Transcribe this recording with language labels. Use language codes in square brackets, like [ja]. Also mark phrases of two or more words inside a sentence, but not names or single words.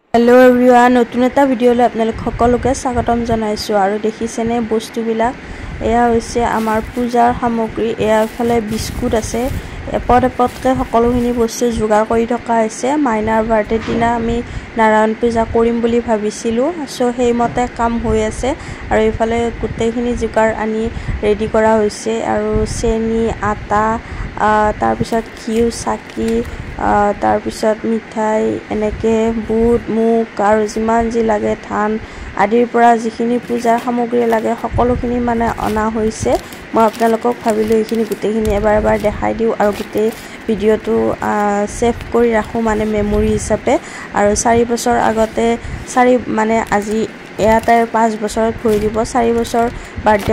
[en] hello everyone [as] নতুন এটা ভিডিঅ'লৈ আপোনালোক সকলোকে স্বাগতম জনাইছো আৰু দেখিছেনে বস্তুবিলাক এয়া হৈছে আমাৰ পূজাৰ সামগ্ৰী এয়া ফালে বিস্কুট আছে এপটকে সকলোখিনি বস্তু যোগাৰ কৰি থকা হৈছে মাইনাৰ বাৰ্থডে দিনা আমি নাৰায়ণ পূজা কৰিম বুলি ভাবিছিলো সো হেইমতে কাম হৈ আছে আৰু ইফালে গুটেইখিনি जुगार আনি ৰেডি কৰা হৈছে আৰু চেনি আটা তাৰ পিছত ঘিউ চাকি তাৰ পিছত মিঠাই এনেকে বুট মুগ আৰু যিমান যি লাগে ধান আদিৰ পৰা যিখিনি পূজাৰ সামগ্ৰী লাগে সকলোখিনি মানে অনা হৈছে মই আপোনালোকক ভাবিলো এইখিনি গুটেইখিনি এবাৰ দেখাই দিও আৰু গুটেই ভিডিওটো সেভ কৰি ৰাখো মানে মেমৰি হিচাপে আৰু 4 বছৰ আগতে 4 মানে আজি এয়াতে 5 বছৰত ভৰি দিব 4 বছৰ বাৰ্থডে